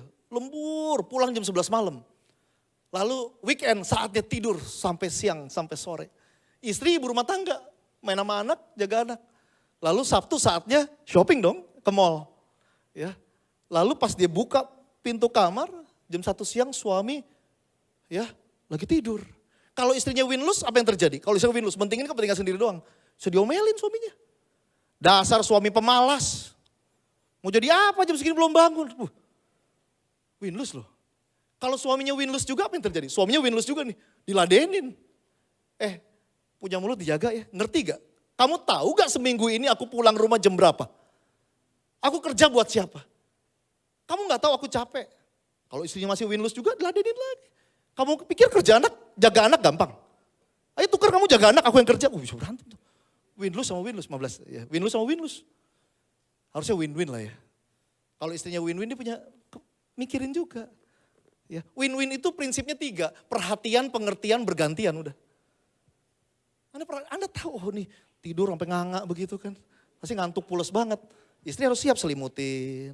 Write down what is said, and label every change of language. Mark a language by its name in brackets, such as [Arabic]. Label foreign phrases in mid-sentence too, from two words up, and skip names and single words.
[Indonesian] Lembur, pulang jam 11 malam. Lalu weekend saatnya tidur sampai siang, sampai sore. Istri ibu rumah tangga, main sama anak, jaga anak. Lalu Sabtu saatnya shopping dong ke mall. Ya. Lalu pas dia buka pintu kamar, jam 1 siang suami ya lagi tidur. Kalau istrinya win-lose, apa yang terjadi? Kalau istrinya win-lose, mentingin kepentingan sendiri doang. Bisa diomelin suaminya. Dasar suami pemalas. Mau jadi apa jam segini belum bangun. Win-lose loh. Kalau suaminya win-lose juga apa yang terjadi? Suaminya win-lose juga nih, diladenin. Punya mulut dijaga ya, ngerti gak? Kamu tahu gak seminggu ini aku pulang rumah jam berapa? Aku kerja buat siapa? Kamu gak tahu aku capek. Kalau istrinya masih win-lose juga, diladenin lagi. Kamu pikir kerja anak, jaga anak gampang? Ayo tukar kamu jaga anak, aku yang kerja. Bisa berantem tuh. Win-lose sama win-lose, 15. Ya, win-lose sama win-lose. Harusnya win-win lah ya. Kalau istrinya win-win dia punya, mikirin juga. Ya, win-win itu prinsipnya 3. Perhatian, pengertian, bergantian udah. Anda tahu nih tidur sampai nganga begitu kan. Pasti ngantuk pules banget. Istri harus siap selimutin.